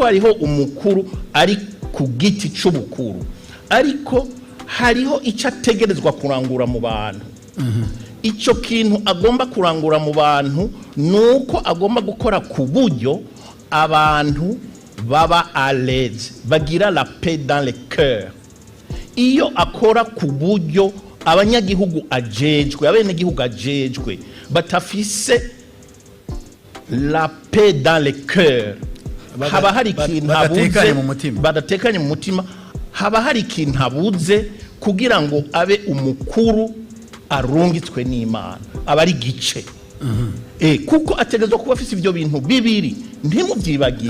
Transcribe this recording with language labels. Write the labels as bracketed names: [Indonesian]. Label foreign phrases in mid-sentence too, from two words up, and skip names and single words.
[Rundi] hariho umukuru ari ku giti c'ubukuru ariko hariho icyo ategerezwa kurangura mu bantu icyo kintu agomba kurangura mu bantu nuko agomba gukora ku buryo abantu baba [French] à l'aise [Rundi] bagira [French] la paix dans le cœur [Rundi] iyo akora ku buryo abanyagihugu abenegihugu ajejwe batafise [French] la paix dans le cœur [Rundi] haba hari ikintu badatekanye mu mutima haba hari ikintu abuze kugira ngo abe umukuru arungitswe n'Imana aba ari gice kuko ategezwa kuba afise ibyo bintu bibiri ntimubyibagiye